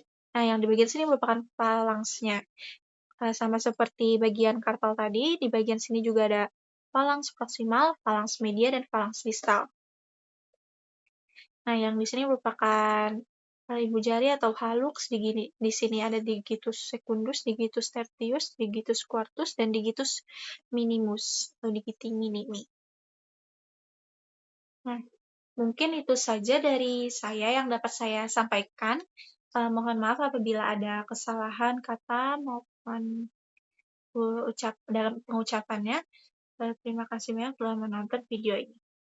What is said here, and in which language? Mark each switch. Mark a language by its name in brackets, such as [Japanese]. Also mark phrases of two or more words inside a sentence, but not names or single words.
[Indonesian] Nah, yang di bagian sini merupakan phalanxnya. Sama seperti bagian karpal tadi, di bagian sini juga ada [Latin] phalanx proximal, phalanx media, [Indonesian] dan [Latin] phalanx distal. [Indonesian] Nah, yang di sini merupakan ibu jari atau hallux. Di sini ada [Latin] digitus secundus, digitus tertius, digitus quartus, [Indonesian] dan [Latin] digitus minimus [Indonesian] atau [Latin] digiti minimi. [Indonesian] Nah, mungkin itu saja dari saya yang dapat saya sampaikan. Mohon maaf apabila ada kesalahan kata maupun dalam pengucapannya. Terima kasih banyak telah menonton video ini.